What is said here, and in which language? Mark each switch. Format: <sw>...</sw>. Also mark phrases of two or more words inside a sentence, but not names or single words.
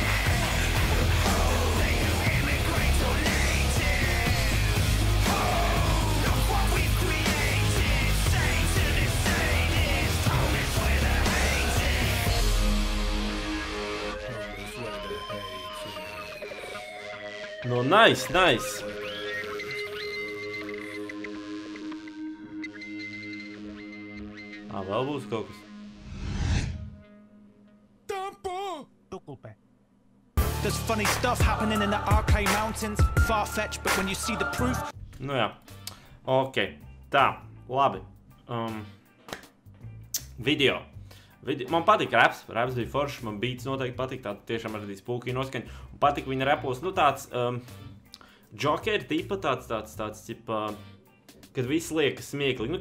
<en>They who immigrate or native. Look what we've created. Say to this sadist, home is where the hate is. Home is where the hate is. No, nice.</en> <lv>Vēl būs kaut kas.</lv> <en>There's funny stuff happening in the Arcade Mountains. Far-fetched, but when you see the proof.</en> <lv>Jā. Ok. Tā, labi. Video. Man patīk raps. Raps bija foršs, man beats noteikti patīk. Tā tiešām arī spūkī noskaņa. Un patīk viņa rapos. Tāds Joker tipa, tāds tipa, kad viss liekas smieklīgi.</lv>